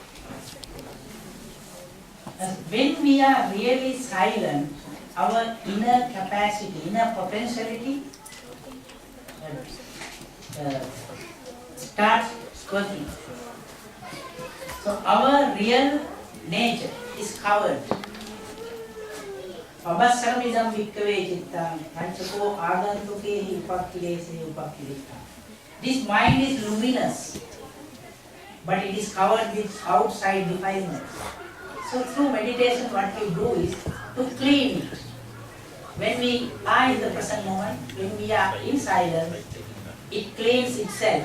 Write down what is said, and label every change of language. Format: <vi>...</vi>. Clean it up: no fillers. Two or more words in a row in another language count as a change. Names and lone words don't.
<en>And when we are really silent, our inner capacity, inner potentiality starts working. So our real nature is covered.</en> <pi>Pabassaramidam vikkave cittang panchako agantuke upakkilese upakkilita.</pi> <en>This mind is luminous, but it is covered with outside defilements. So through meditation what we do is to clean it. When we are in the present moment, when we are in silence, it cleans itself.</en>